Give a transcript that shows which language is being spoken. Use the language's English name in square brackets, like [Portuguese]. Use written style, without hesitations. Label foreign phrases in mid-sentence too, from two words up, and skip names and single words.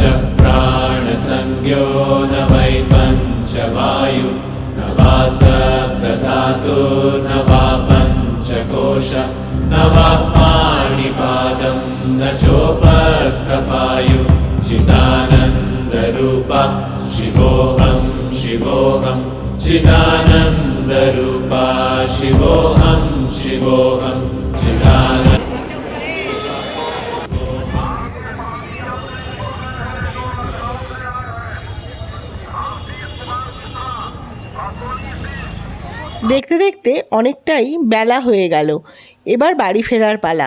[Sanskrit] प्राणसंज्ञो न वै पञ्चवायु न वा सप्तधातुर्न वा पञ्चकोश न वा पाणिपादं न चोपस्थपायु चिदानन्दरूपा शिवोऽहं शिवोऽहं चिदानन्दरूपा शिवोऽहं शिवोऽहं चिदानन्द। [Bangla] দেখতে দেখতে অনেকটাই বেলা হয়ে গেল। এবার বাড়ি ফেরার পালা।